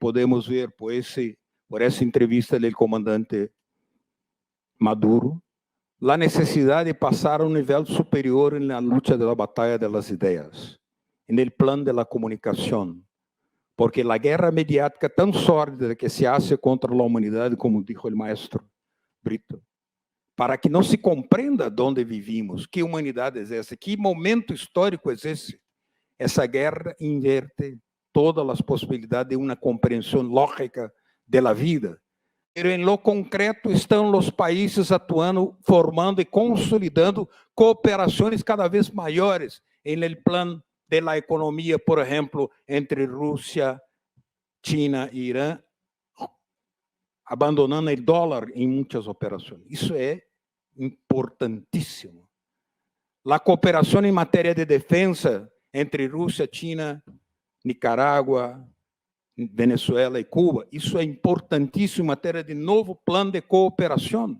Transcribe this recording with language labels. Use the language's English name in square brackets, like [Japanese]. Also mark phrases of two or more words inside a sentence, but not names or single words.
[Spanish] podemos ver por esa entrevista del comandante Maduro, la necesidad de pasar a un nivel superior en la lucha de la batalla de las ideas, en el plan de la comunicación, porque la guerra mediática tan sórdida que se hace contra la humanidad, como dijo el maestro Brito, para que [Portuguese] não se compreenda onde vivimos, que humanidade é essa, que momento histórico é esse. Essa guerra inverte todas as possibilidades de uma compreensão lógica da vida. Pero em [Spanish] lo concreto [Portuguese] estão os países atuando, formando e consolidando cooperações cada vez maiores em [Spanish] el plano de la [Portuguese] economia, por exemplo, entre Rússia, China e Irã, abandonando [Spanish] el dólar en muchas operaciones. Eso es importantísimo. La cooperación en materia de defensa entre Rusia, China, Nicaragua, Venezuela y Cuba, eso es importantísimo en materia de nuevo plan de cooperación.